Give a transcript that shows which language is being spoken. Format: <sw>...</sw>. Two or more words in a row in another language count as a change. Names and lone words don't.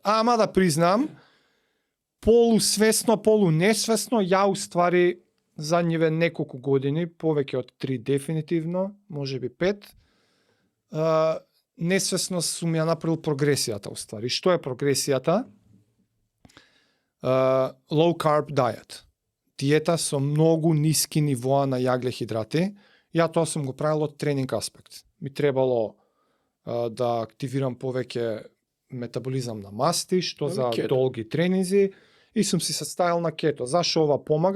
<mk>Ама да признам, полусвесно, полунесвесно, ја уствари задниве неколку години, повеќе од 3 дефинитивно, можеби 5, несвесно сум ја направил прогресијата уствари. Што е прогресијата?</mk> <en>Low carb diet.</en> <mk>Диета со многу ниски нивоа на јагле-хидрати. Ја тоа сум го правил од тренинг аспект. Ми требало да активирам повеќе метаболизам на масти, што за кето. долги тренинзи, и сум си составил на кето. Зашо ова помага?</mk>